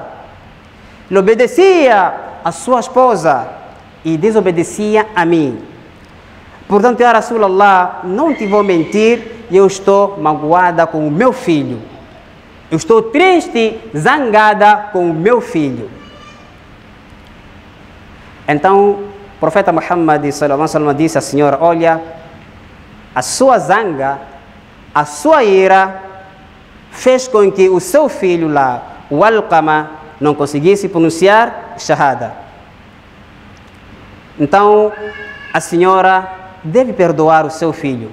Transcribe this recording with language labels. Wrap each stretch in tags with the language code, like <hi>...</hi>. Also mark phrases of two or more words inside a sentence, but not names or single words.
<pt>Ele obedecia a sua esposa e desobedecia a mim. Portanto,</pt> <ar>يا رسول الله,</ar> <pt>não te vou mentir, eu estou magoada com o meu filho. Eu estou triste, zangada com o meu filho. Então, o profeta Muhammad</pt> <ar>صلى الله عليه وسلم</ar> <pt>disse à senhora: olha, a sua zanga, a sua ira fez com que o seu filho lá, o Alqama, não conseguisse pronunciar Shahada. Então, a senhora deve perdoar o seu filho.</pt>